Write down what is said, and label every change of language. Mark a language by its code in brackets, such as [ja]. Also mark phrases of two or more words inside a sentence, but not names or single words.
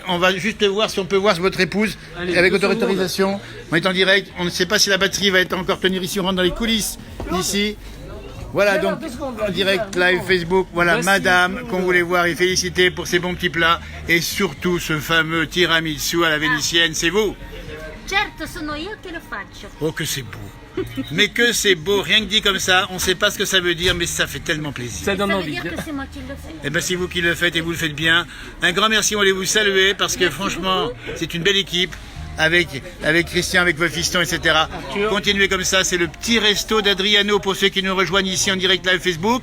[fr] On va juste voir si on peut voir votre épouse avec votre autorisation. On est en direct. On ne sait pas si la batterie va être encore tenir ici. On rentre dans les coulisses d'ici. Voilà donc en direct live Facebook. Voilà madame qu'on voulait voir et féliciter pour ces bons petits plats et surtout ce fameux tiramisu à la vénitienne. C'est vous? [it] Certo, sono io che lo faccio. [fr] Oh que c'est beau. Mais que c'est beau, rien que dit comme ça, on ne sait pas ce que ça veut dire, mais ça fait tellement plaisir. Ça donne Ça veut envie. dire que c'est moi qui le fais. Eh ben c'est vous qui le faites et vous le faites bien. Un grand merci, on voulait vous saluer parce que franchement, c'est une belle équipe avec Christian, avec vos fistons, etc. Continuez comme ça, c'est le petit resto d'Adriano pour ceux qui nous rejoignent ici en direct live Facebook.